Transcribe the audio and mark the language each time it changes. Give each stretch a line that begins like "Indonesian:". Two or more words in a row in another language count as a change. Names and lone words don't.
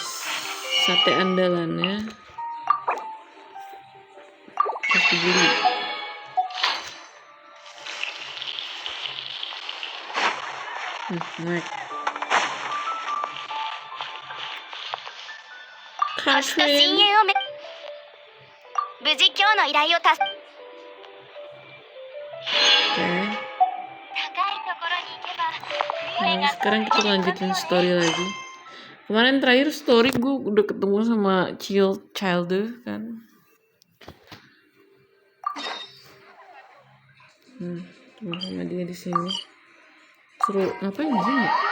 Indonesian: Sate andalannya harus dibeli. Naik.
Japanese: 明日深淵を無事今日の依頼を達
Indonesian: Oke.
Japanese: 高いところに行けば
Indonesian: Nah, sekarang kita lanjutin story lagi. Kemarin terakhir story gue udah ketemu sama Childe kan. Ketemu sama dia di sini. Seru. Ngapain di sini?